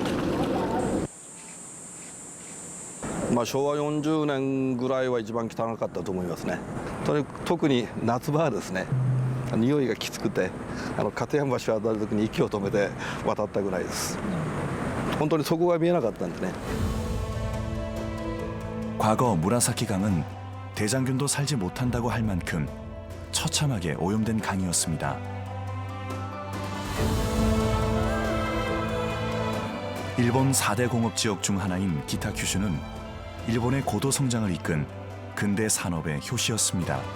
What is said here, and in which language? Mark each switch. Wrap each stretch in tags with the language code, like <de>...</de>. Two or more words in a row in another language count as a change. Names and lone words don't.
<ja>昭和40年ぐらいは一番汚かったと思いますね。特に夏場はですね、匂いがきつくて片山橋を渡る時に息を止めて渡ったぐらいです。本当にそこが見えなかったんですね。</ja> <ko>과거 무라사키 강은 대장균도 살지 못한다고 할 만큼 처참하게 오염된 강이었습니다. 일본 4대 공업지역 중 하나인 기타 큐슈는 일본의 고도 성장을 이끈 근대 산업의 효시였습니다.</ko>